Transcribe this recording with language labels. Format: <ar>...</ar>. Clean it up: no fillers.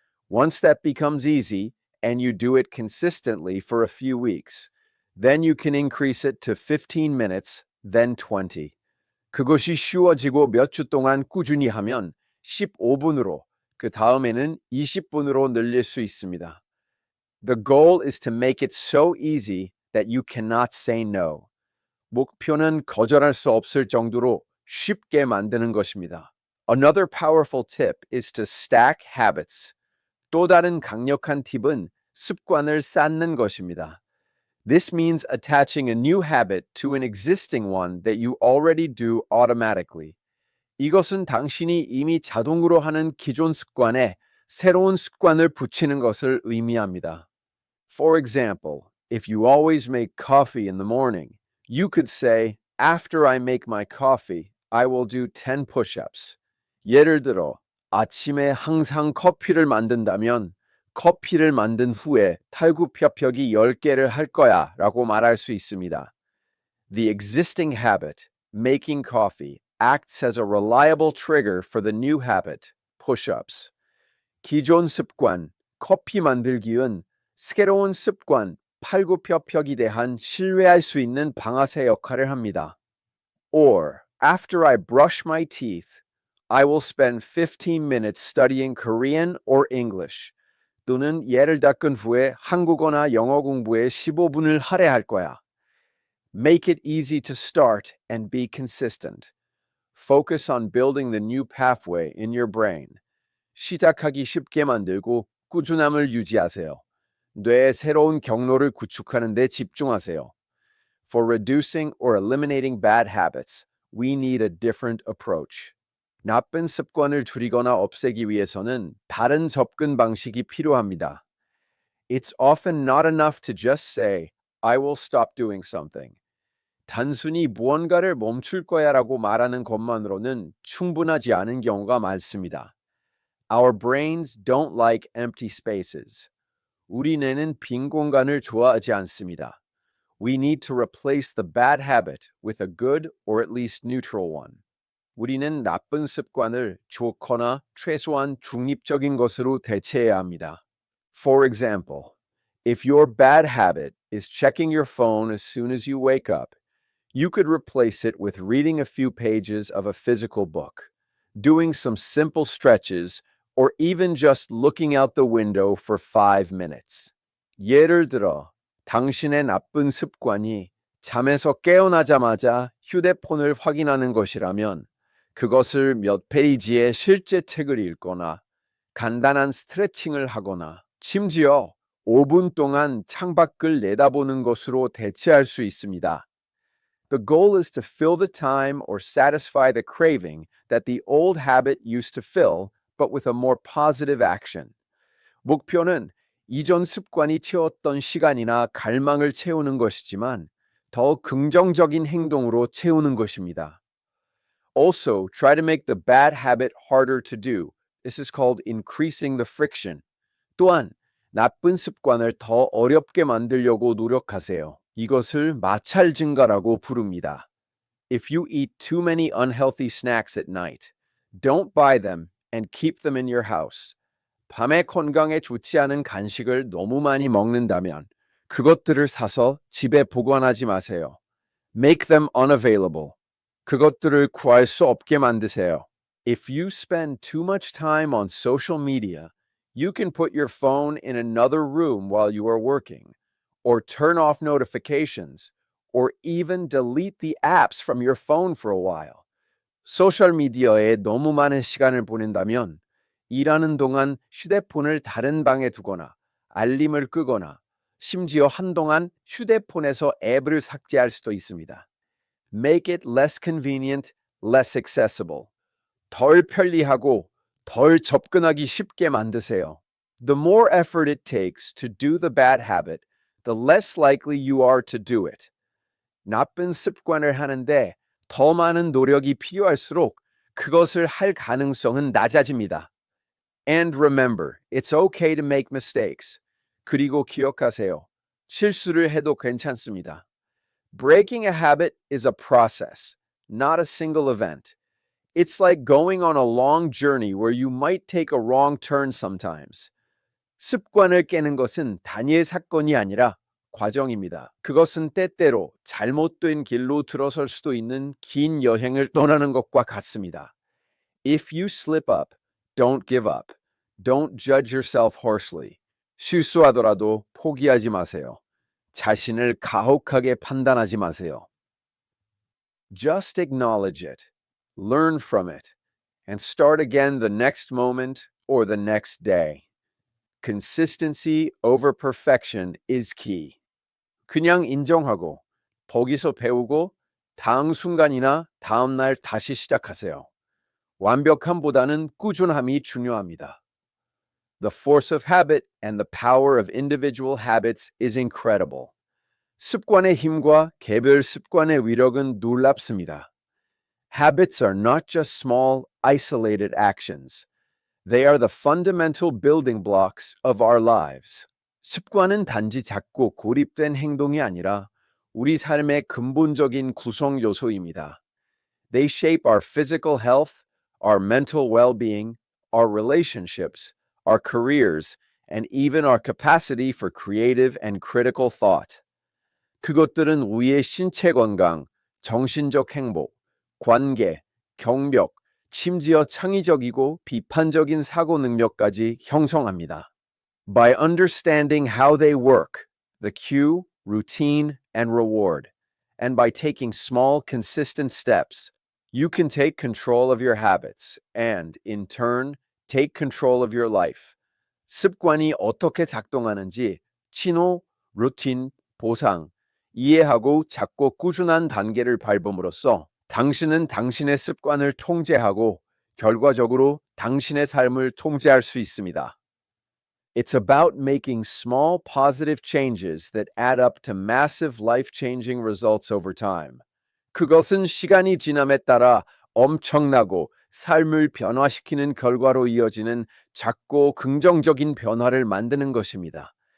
<en>Once that becomes easy and you do it consistently for a few weeks, then you can increase it to 15 minutes, then 20.</en> <ko>그것이 쉬워지고 몇 주 동안 꾸준히 하면 15분으로, 그 다음에는 20분으로 늘릴 수 있습니다.</ko> <en>The goal is to make it so easy that you cannot say no.</en> <ko>목표는 거절할 수 없을 정도로 쉽게 만드는 것입니다.</ko> <en>Another powerful tip is to stack habits.</en> <ko>또 다른 강력한 팁은 습관을 쌓는 것입니다.</ko> <en>This means attaching a new habit to an existing one that you already do automatically.</en> <ko>이것은 당신이 이미 자동으로 하는 기존 습관에 새로운 습관을 붙이는 것을 의미합니다.</ko> <en>For example, if you always make coffee in the morning, you could say, after I make my coffee, I will do 10 push-ups.</en> <ko>예를 들어, 아침에 항상 커피를 만든다면 커피를 만든 후에 탈구펴펴기 10개를 할 거야 라고 말할 수 있습니다.</ko> <en>The existing habit, making coffee, acts as a reliable trigger for the new habit, push-ups.</en> <ko>기존 습관, 커피 만들기은 새로운 습관, 팔굽혀펴기 대한 신뢰할 수 있는 방아쇠 역할을 합니다.</ko> <en>Or, after I brush my teeth, I will spend 15 minutes studying Korean or English.</en> <ko>또는 예를 닦은 후에 한국어나 영어 공부에 15분을 할애할 거야.</ko> <en>Make it easy to start and be consistent. Focus on building the new pathway in your brain.</en> <ko>시작하기 쉽게 만들고 꾸준함을 유지하세요. 뇌의 새로운 경로를 구축하는 데 집중하세요.</ko> <en>For reducing or eliminating bad habits, we need a different approach.</en> <ko>나쁜 습관을 줄이거나 없애기 위해서는 다른 접근 방식이 필요합니다.</ko> <en>It's often not enough to just say, I will stop doing something.</en> <ko>단순히 무언가를 멈출 거야라고 말하는 것만으로는 충분하지 않은 경우가 많습니다.</ko> <en>Our brains don't like empty spaces.</en> <ko>우리 뇌는 빈 공간을 좋아하지 않습니다.</ko> <en>We need to replace the bad habit with a good or at least neutral one.</en> <ko>우리는 나쁜 습관을 좋거나 최소한 중립적인 것으로 대체해야 합니다.</ko> <en>For example, if your bad habit is checking your phone as soon as you wake up, you could replace it with reading a few pages of a physical book, doing some simple stretches, or even just looking out the window for 5 minutes.</en> <ko>예를 들어, 당신의 나쁜 습관이 잠에서 깨어나자마자 휴대폰을 확인하는 것이라면 그것을 몇 페이지의 실제 책을 읽거나 간단한 스트레칭을 하거나 심지어 5분 동안 창밖을 내다보는 것으로 대체할 수 있습니다.</ko> <en>The goal is to fill the time or satisfy the craving that the old habit used to fill, but with a more positive action.</en> <ko>목표는 이전 습관이 채웠던 시간이나 갈망을 채우는 것이지만 더 긍정적인 행동으로 채우는 것입니다.</ko> <en>Also, try to make the bad habit harder to do. This is called increasing the friction.</en> <ko>또한 나쁜 습관을 더 어렵게 만들려고 노력하세요. 이것을 마찰 증가라고 부릅니다.</ko> <en>If you eat too many unhealthy snacks at night, don't buy them and keep them in your house.</en> <ko>밤에 건강에 좋지 않은 간식을 너무 많이 먹는다면 그것들을 사서 집에 보관하지 마세요.</ko> <en>Make them unavailable.</en> <ko>그것들을 구할 수 없게 만드세요.</ko> <en>If you spend too much time on social media, you can put your phone in another room while you are working, or turn off notifications, or even delete the apps from your phone for a while.</en> <ko>소셜미디어에 너무 많은 시간을 보낸다면 일하는 동안 휴대폰을 다른 방에 두거나 알림을 끄거나 심지어 한동안 휴대폰에서 앱을 삭제할 수도 있습니다.</ko> <en>Make it less convenient, less accessible.</en> <ko>덜 편리하고 덜 접근하기 쉽게 만드세요.</ko> <en>The more effort it takes to do the bad habit, the less likely you are to do it.</en> <ko>나쁜 습관을 하는데 더 많은 노력이 필요할수록 그것을 할 가능성은 낮아집니다.</ko> <en>And remember, it's okay to make mistakes.</en> <ko>그리고 기억하세요. 실수를 해도 괜찮습니다.</ko> <en>Breaking a habit is a process, not a single event. It's like going on a long journey where you might take a wrong turn sometimes.</en> <ko>습관을 깨는 것은 단일 사건이 아니라 과정입니다. 그것은 때때로 잘못된 길로 들어설 수도 있는 긴 여행을 떠나는 것과 같습니다.</ko> <en>If you slip up, don't give up. Don't judge yourself harshly.</en> <ko>실수하더라도 포기하지 마세요. 자신을 가혹하게 판단하지 마세요.</ko> <en>Just acknowledge it. Learn from it. And start again the next moment or the next day. Consistency over perfection is key.</en> <ko>그냥 인정하고 거기서 배우고 다음 순간이나 다음 날 다시 시작하세요. 완벽함보다는 꾸준함이 중요합니다.</ko> <en>The force of habit and the power of individual habits is incredible.</en> <ko>습관의 힘과 개별 습관의 위력은 놀랍습니다.</ko> <en>Habits are not just small, isolated actions. They are the fundamental building blocks of our lives.</en> <ko>습관은 단지 작고 고립된 행동이 아니라 우리 삶의 근본적인 구성 요소입니다.</ko> <en>They shape our physical health, our mental well-being, our relationships, our careers, and even our capacity for creative and critical thought.</en> <ko>그것들은 우리의 신체 건강, 정신적 행복, 관계, 경력, 심지어 창의적이고 비판적인 사고 능력까지 형성합니다.</ko> <en>By understanding how they work, the cue, routine, and reward, and by taking small, consistent steps, you can take control of your habits and, in turn, take control of your life.</en> <ko>습관이 어떻게 작동하는지 신호, 루틴, 보상, 이해하고 작고 꾸준한 단계를 밟음으로써 당신은 당신의 습관을 통제하고 결과적으로 당신의 삶을 통제할 수 있습니다.</ko> <en>It's about making small positive changes that add up to massive life-changing results over time.</en> <ko>그것은 시간이 지남에 따라 엄청나고 삶을 변화시키는 결과로 이어지는 작고 긍정적인 변화를 만드는 것입니다.</ko>